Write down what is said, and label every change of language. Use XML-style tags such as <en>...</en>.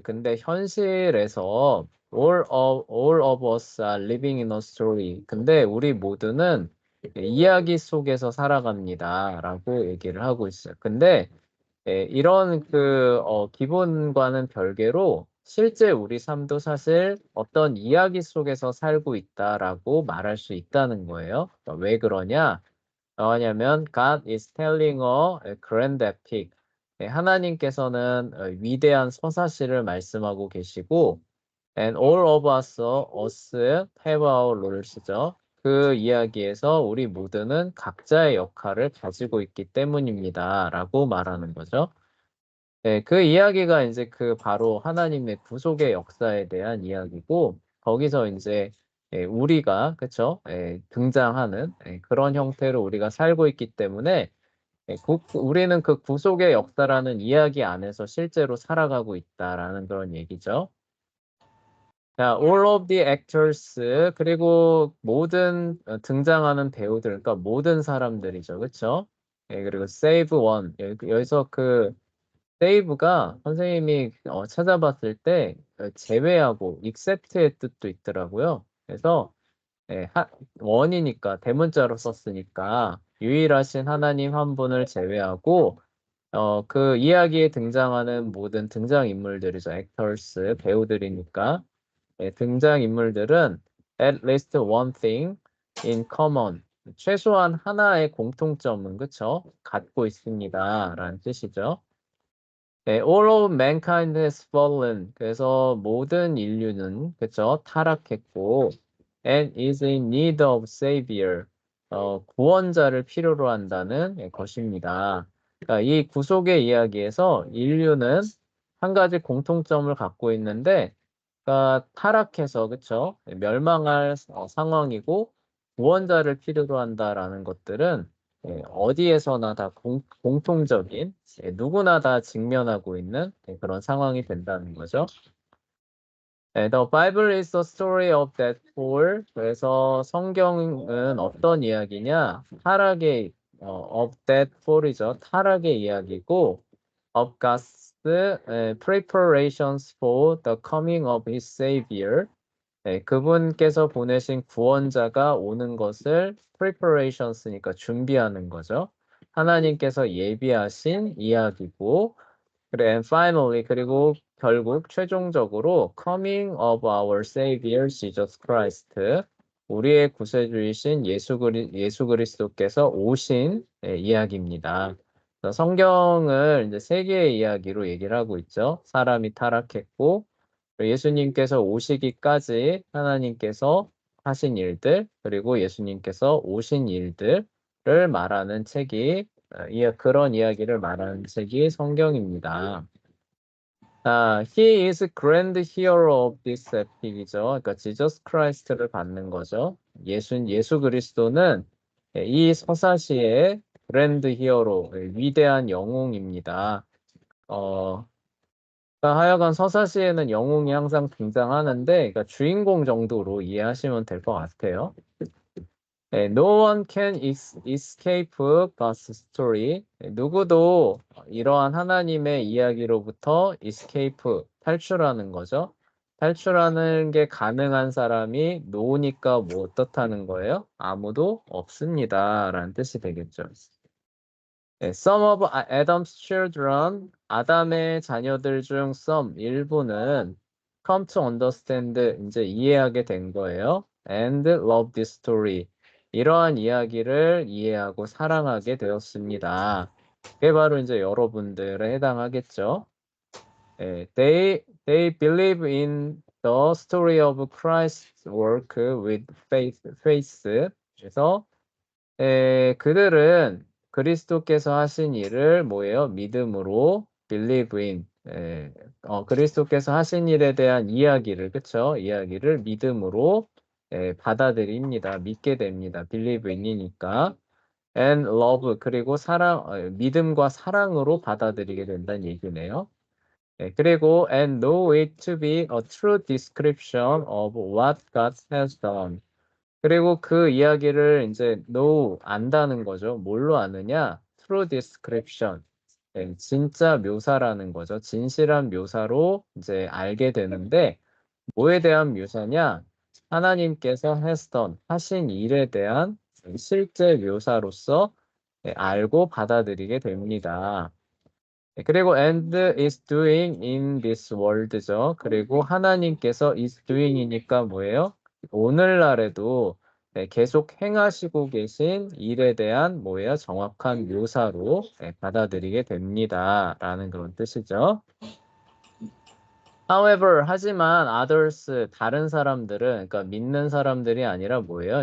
<ko>근데 현실에서</ko> <en>all of us are living in a story.</en> <ko>근데 우리 모두는 이야기 속에서 살아갑니다. 라고 얘기를 하고 있어요. 근데 이런 기본과는 별개로 실제 우리 삶도 사실 어떤 이야기 속에서 살고 있다라고 말할 수 있다는 거예요. 그러니까 왜 그러냐? 왜냐면</ko> <en>God is telling a grand epic.</en> <ko>하나님께서는 위대한 서사시를 말씀하고 계시고</ko> <en>and all of us have our roles죠.</en> <ko>그 이야기에서 우리 모두는 각자의 역할을 가지고 있기 때문입니다. 라고 말하는 거죠. 그 이야기가 이제 바로 하나님의 구속의 역사에 대한 이야기고 거기서 이제 우리가 그쵸? 등장하는 그런 형태로 우리가 살고 있기 때문에 우리는 그 구속의 역사라는 이야기 안에서 실제로 살아가고 있다라는 그런 얘기죠. 자,</ko> <en>all of the actors</en> <ko>그리고 모든 등장하는 배우들, 그러니까 모든 사람들이죠, 그렇죠? 예, 그리고</ko> <en>save one.</en> <ko>여기서 그 save가 선생님이 찾아봤을 때 제외하고 except의 뜻도 있더라고요. 그래서 예, 원이니까 대문자로 썼으니까 유일하신 하나님 한 분을 제외하고 그 이야기에 등장하는 모든 등장인물들이죠.</ko> <en>actors,</en> <ko>배우들이니까 예, 등장인물들은</ko> <en>at least one thing in common.</en> <ko>최소한 하나의 공통점은 그쵸? 갖고 있습니다. 라는 뜻이죠.</ko> <en>네, all of mankind has fallen.</en> <ko>그래서 모든 인류는 그쵸? 타락했고</ko> <en>and is in need of savior.</en> <ko>구원자를 필요로 한다는 것입니다. 그러니까 이 구속의 이야기에서 인류는 한 가지 공통점을 갖고 있는데 그러니까 타락해서 그쵸? 멸망할 상황이고 구원자를 필요로 한다라는 것들은 어디에서나 다 공통적인 누구나 다 직면하고 있는 그런 상황이 된다는 거죠.</ko> <en>The Bible is the story of that fall.</en> <ko>그래서 성경은 어떤 이야기냐? 타락의</ko> <en>of that fall이죠.</en> <ko>타락의 이야기고</ko> <en>of God's preparations for the coming of His Savior.</en> <ko>네, 그분께서 보내신 구원자가 오는 것을 preparations니까 준비하는 거죠. 하나님께서 예비하신 이야기고, 그래,</ko> <en>and finally,</en> <ko>그리고 결국 최종적으로</ko> <en>coming of our Savior Jesus Christ,</en> <ko>우리의 구세주이신 예수 그리스도께서 오신 이야기입니다. 그래서 성경을 이제 세 개의 이야기로 얘기를 하고 있죠. 사람이 타락했고, 예수님께서 오시기까지 하나님께서 하신 일들, 그리고 예수님께서 오신 일들을 말하는 책이, 그런 이야기를 말하는 책이 성경입니다.</ko> <en>He is grand hero of this epic이죠.</en> <ko>그러니까 Jesus Christ를 받는 거죠. 예수 그리스도는 이 서사시의</ko> <en>grand hero,</en> <ko>위대한 영웅입니다. 그러니까 하여간 서사시에는 영웅이 항상 등장하는데, 그러니까 주인공 정도로 이해하시면 될 것 같아요.</ko> <en>네, no one can escape God's story.</en> <ko>누구도 이러한 하나님의 이야기로부터 escape, 탈출하는 거죠. 탈출하는 게 가능한 사람이 노니까 뭐 어떻다는 거예요? 아무도 없습니다. 라는 뜻이 되겠죠. 네,</ko> <en>some of Adam's children,</en> <ko>아담의 자녀들 중 some, 일부는</ko> <en>come to understand,</en> <ko>이제 이해하게 된 거예요.</ko> <en>And love this story.</en> <ko>이러한 이야기를 이해하고 사랑하게 되었습니다. 그게 바로 이제 여러분들에 해당하겠죠.</ko> <en>네, they believe in the story of Christ's work with faith.</en> <ko>그래서 그들은 그리스도께서 하신 일을 뭐예요? 믿음으로</ko> <en>believe in.</en> <ko>그리스도께서 하신 일에 대한 이야기를, 그쵸? 이야기를 믿음으로 받아들입니다. 믿게 됩니다. believe in이니까.</ko> <en>and love,</en> <ko>그리고 믿음과 사랑으로 받아들이게 된다는 얘기네요. 그리고</ko> <en>and know it to be a true description of what God has done.</en> <ko>그리고 그 이야기를 이제 know, 안다는 거죠. 뭘로 아느냐?</ko> <en>True description.</en> <ko>진짜 묘사라는 거죠. 진실한 묘사로 이제 알게 되는데 뭐에 대한 묘사냐? 하나님께서 하신 일에 대한 실제 묘사로서 알고 받아들이게 됩니다. 그리고</ko> <en>and is doing in this world죠.</en> <ko>그리고 하나님께서</ko> <en>is doing</en> <ko>이니까 뭐예요? 오늘날에도 계속 행하시고 계신 일에 대한 뭐예요? 정확한 묘사로 받아들이게 됩니다. 라는 그런 뜻이죠.</ko> <en>However,</en> <ko>하지만 others, 다른 사람들은, 그러니까 믿는 사람들이 아니라 뭐예요?</ko>